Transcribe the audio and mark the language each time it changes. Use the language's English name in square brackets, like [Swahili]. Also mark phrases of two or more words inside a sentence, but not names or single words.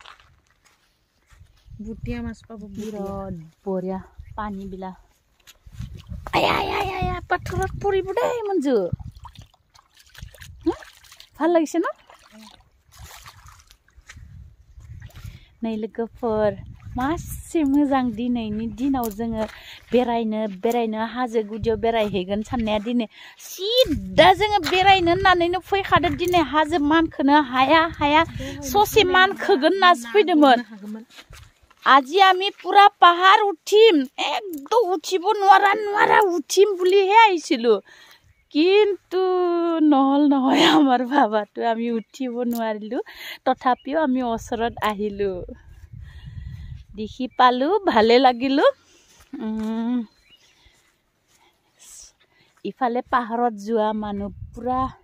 [Assamese] বুটিয়া মাছ পাব বিৰাট বঢ়িয়া পানী বিলাক আয়া পাথৰত পৰিব দেই মঞ্জু ভাল লাগিছে ন [Bodo] नै लोगोफोर मासे मोजां दिनैनि दिनाव जोङो बेरायनो हाजो गुदियाव बेरायहैगोन साननाया दिनै सिदा जोङो बेरायनो होननानैनो फैखादों दिनै हाजो मानखोनो हाया ससे मानखोगोन होननासो फैदोंमोन [Assamese] আজি আমি পুরা পাহাড় উঠিম একদম উঠিব নোৱাৰা উঠিম বুলিহে আহিছিলো কিন্তু নহল নহয় আমাৰ ভাবাটো আমি উঠিব নোৱাৰিলো তথাপিও আমি ওচৰত আহিলো দেখি পালো ভালে লাগিলো ইফালে পাহাৰত যোৱা মানুহ পুৰা